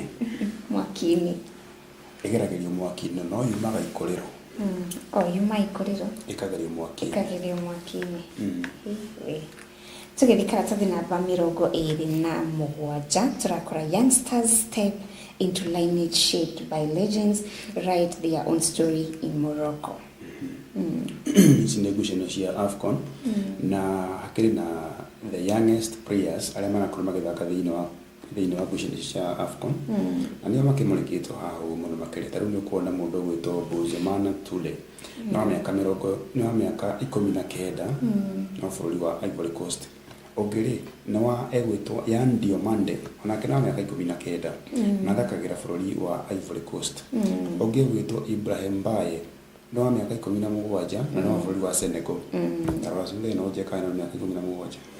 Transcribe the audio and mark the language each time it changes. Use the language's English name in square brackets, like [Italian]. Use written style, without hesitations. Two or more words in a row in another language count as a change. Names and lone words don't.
[Kikuyu] mwaki-inĩ ĩgeragĩrio mwaki-inĩ no yumaga ikorero yuma ikorero ĩkagerio [English] mwaki-inĩ tũgĩthiĩ karatathi namba 27 tũrakora youngsters step into lineage shaped by legends write their own story in Morocco. [Kikuyu] Ici nĩ ngucanio cia AFCON na hakĩrĩ na [English] the youngest players [Kikuyu] arĩa marakorwo magĩthaka thĩinĩ wa ngucanio cia AFCON na nĩo makĩmũrĩkĩtwo haha mũno makĩria ta rĩu nĩ ũkuona mũndũ ũgwĩtwo Bouzemana Toure no mĩaka 19 no bũrũri wa Ivory Coast ũngĩrĩ no wa egwĩtwo Yan Diomande onake no mĩaka 19 na thakagĩra bũrũri wa Ivory Coast ũngĩ ũgwĩtwo Ibrahim Baye no wa mĩaka 17 na no bũrũri wa Senegal na Rasule no jeka na mĩaka 17